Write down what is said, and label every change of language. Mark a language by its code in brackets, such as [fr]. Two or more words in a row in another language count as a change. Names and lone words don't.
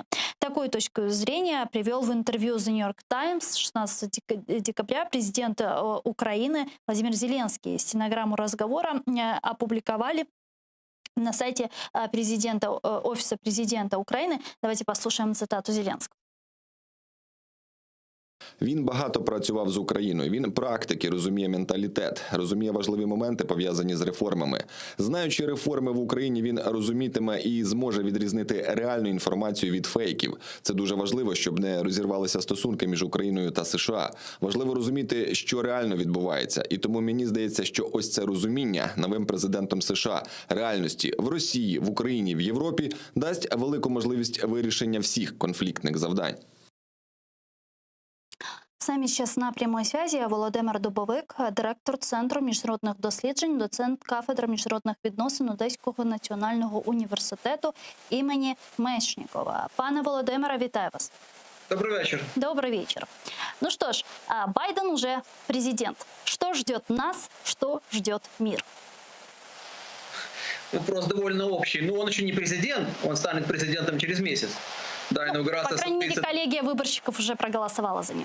[ru] Такую точку зрения привел в интервью The New York Times 16 декабря президент Украины Владимир Зеленский. Стенограмму разговора опубликовали на сайте офиса президента Украины. Давайте послушаем цитату Зеленского. [uk] Він багато працював з Україною. Він практик і розуміє менталітет, розуміє важливі моменти, пов'язані з реформами. Знаючи реформи в Україні, він розумітиме і зможе відрізнити реальну інформацію від фейків. Це дуже важливо, щоб не розірвалися стосунки між Україною та США. Важливо розуміти, що реально відбувається. І тому мені здається, що ось це розуміння новим президентом США реальності в Росії, в Україні, в Європі дасть велику можливість вирішення всіх конфліктних завдань. [ru] С нами сейчас на прямой связи Володимир Дубовик, директор Центру міжнародних досліджень, доцент кафедри міжнародних відносин Одеського національного університету імені Мечникова. [uk] Пане Володимире, вітаю вас. [ru] Добрый вечер. Добрый вечер. Ну что ж, Байден уже президент. Что ждет нас, что ждет мир? Вопрос довольно общий. Но он еще не президент, он станет президентом через месяц. Да, инаугурация... По крайней мере, коллегия выборщиков уже проголосовала за него.